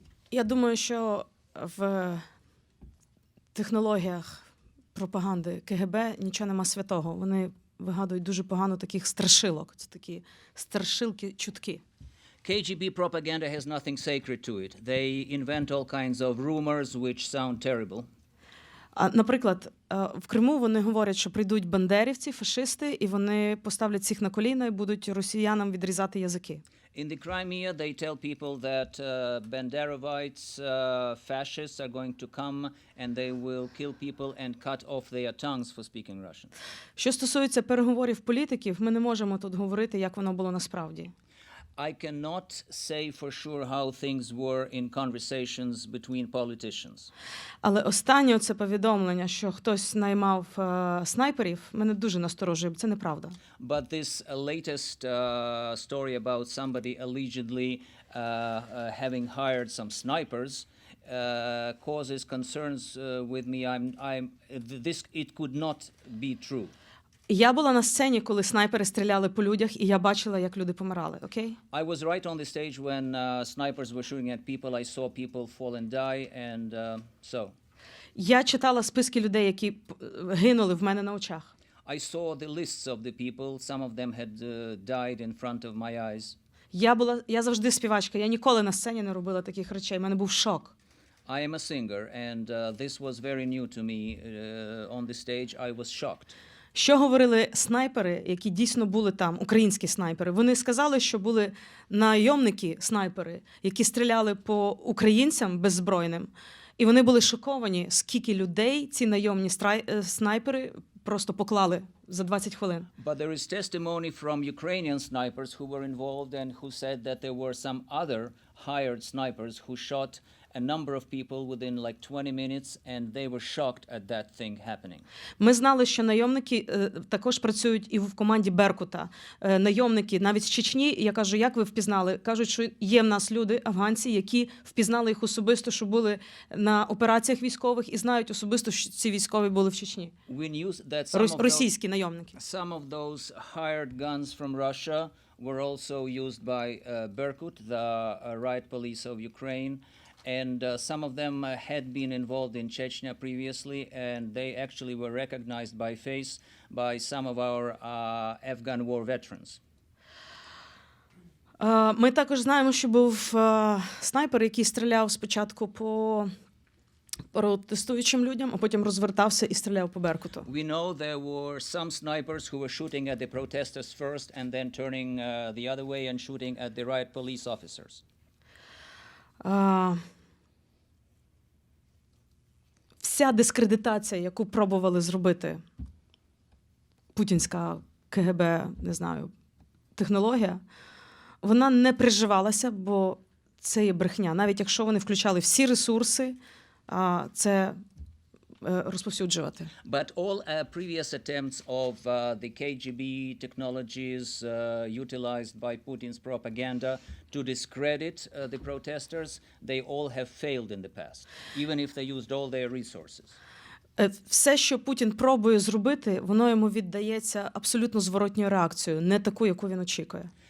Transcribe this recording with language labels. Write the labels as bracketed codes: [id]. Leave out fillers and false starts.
[uk] Я думаю, що в технологіях пропаганди КГБ нічого нема святого. Вони вигадують дуже погано таких страшилок. Це такі страшилки-чутки. [en] KGB propaganda has nothing sacred to it. They invent all kinds of rumors which sound terrible. [uk] Наприклад, в Криму вони говорять, що прийдуть бандерівці, фашисти, і вони поставлять всіх на коліна і будуть росіянам відрізати язики. [en] In the Crimea, they tell people that Banderovites, fascists are going to come and they will kill people and cut off their tongues for speaking Russian. [uk] Що стосується переговорів політиків, ми не можемо тут говорити, як воно було насправді. [en] I cannot say for sure how things were in conversations between politicians. [uk] Але останнє це повідомлення, що хтось наймав снайперів, мене дуже насторожує, бо це неправда. [en] But this latest story about somebody allegedly having hired some snipers causes concerns with me. It could not be true. [uk] Я була на сцені, коли снайпери стріляли по людях, і я бачила, як люди помирали, окей? [en] I was right on the stage when snipers were shooting at people. I saw people fall and die, and so. [uk] Я читала списки людей, які гинули в мене на очах. [en] I saw the lists of the people. Some of them had died in front of my eyes. [uk] Я завжди співачка, я ніколи на сцені не робила таких речей, в мене був шок. [en] I am a singer, and this was very new to me. On the stage, I was shocked. [uk] Що говорили снайпери, які дійсно були там, українські снайпери? Вони сказали, що були найомники-снайпери, які стріляли по українцям беззбройним. І вони були шоковані, скільки людей ці найомні снайпери просто поклали за 20 хвилин. [en] But there is testimony from Ukrainian snipers who were involved and who said that there were some other hired snipers who shot a number of people within like 20 minutes, and they were shocked at that thing happening. [uk] Ми знали, що найомники також працюють і в команді Беркута. Найомники навіть з Чечні, я кажу, як ви впізнали? Кажуть, що є в нас люди, афганці, які впізнали їх особисто, що були на операціях військових і знають особисто, що ці військові були в Чечні. [en] We knew that [uk] Російські найомники. [en] Some of those hired guns from Russia were also used by Berkut, the riot police of Ukraine. And some of them had been involved in Chechnya previously, and they actually were recognized by face by some of our Afghan war veterans. [uk] Ми також знаємо, що був снайпер, який стріляв спочатку по протестуючим людям, а потім розвертався і стріляв по Беркуту. [en] We know there were some snipers who were shooting at the protesters first and then turning the other way and shooting at the riot police officers. [uk] Вся дискредитація, яку пробували зробити путінська КГБ, не знаю, технологія, вона не приживалася, бо це є брехня. Навіть якщо вони включали всі ресурси, це розповсюджувати. [en] But all previous attempts of the KGB technologies utilized by Putin's propaganda to discredit the protesters, they all have failed in the past, even if they used all their resources. [uk] Все, що Путін пробує зробити, воно йому віддається абсолютно зворотньою реакцією, не таку, яку він очікує.